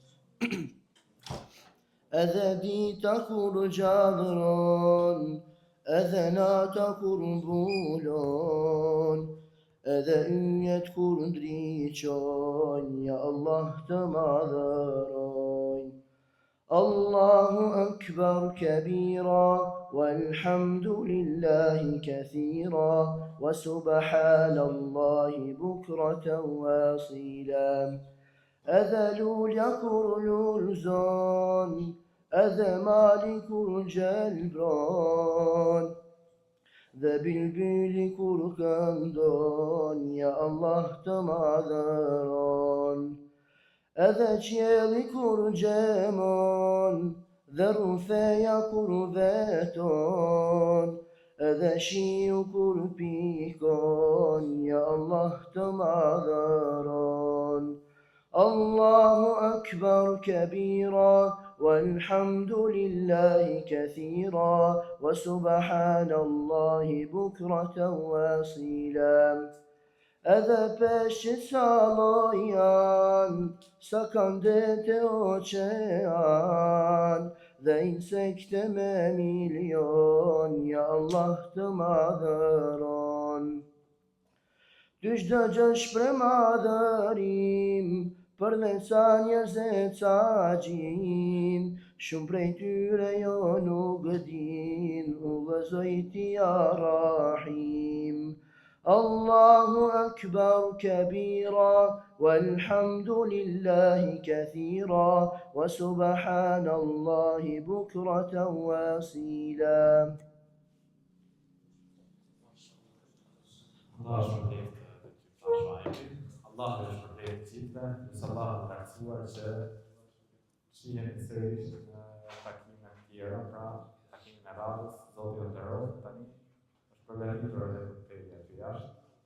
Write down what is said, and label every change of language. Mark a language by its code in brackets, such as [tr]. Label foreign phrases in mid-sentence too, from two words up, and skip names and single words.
[sq] Edhe dita kur gjallëron, edhe nata kur mbulon, edhe yjet kur ndriqon, ja Allah të madhëron. [ar] الله أكبر كبيرا والحمد لله كثيرا وسبحان الله بكرة وأصيلا. [sq] Edhe lulja kur lulzon, edhe mali kur gjelbron, dhe bilbili kur këndon, ja Allah të madhëron. Edhe qielli kur gjemon, dhe rrufeja kur veton, edhe shiu kur pikon, ja Allah të madhëron. [ar] الله أكبر كبيرا والحمد لله كثيرا وسبحان الله بكرة وأصيلا. [sq] Edhe peshqit sa lloj janë, sa kanë dete oqean, dhe insekte me milion, ja Allah të madhëron. Ty çdo gjë shpreh madhërim, për dhe ca njerëz e ca gjin, shumë prej tyre jo nuk din, u vëzoj ti ja Rahim. [ar] الله أكبر كبيرا والحمد لله كثيرا, وسبحان الله بكرة وأصيلا. [sq] Allah shpërblet Allah shpërblet gjithve, nësë Allah të taksuar që shihemi sërish në takime të tjera, pra takimin e radhës, Zoti ju nderoj tani, është përgatitur edhe për të jashtë.